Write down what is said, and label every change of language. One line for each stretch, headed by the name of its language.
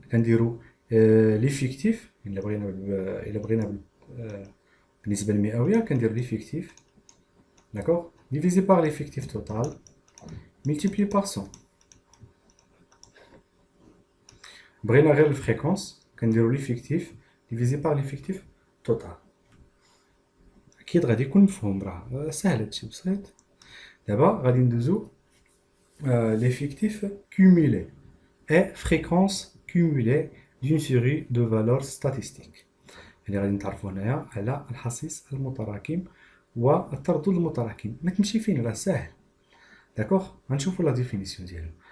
Arabic: كنديرو ليفيكتيف الا بغينا بالنسبه المئويه كندير ليفيكتيف داكوغ ديفيزي باغ ليفيكتيف توتال ملتيبلي باغ 100. بغينا غير الفريكونس كنديرو ليفيكتيف ديفيزي باغ ليفيكتيف توتال. اكيد غادي يكون مفهوم، راه سهل هادشي بسيط. دابا غادي ندوزو
French: l'effectif cumulé et fréquence cumulée d'une série de valeurs statistiques.
Arabic: يعني غادي نتعرفوا هنايا على الحصيص المتراكم والتردد المتراكم. ما تمشي فين راه ساهل. داكوغ غنشوفوا لا ديفينيسيون ديالو.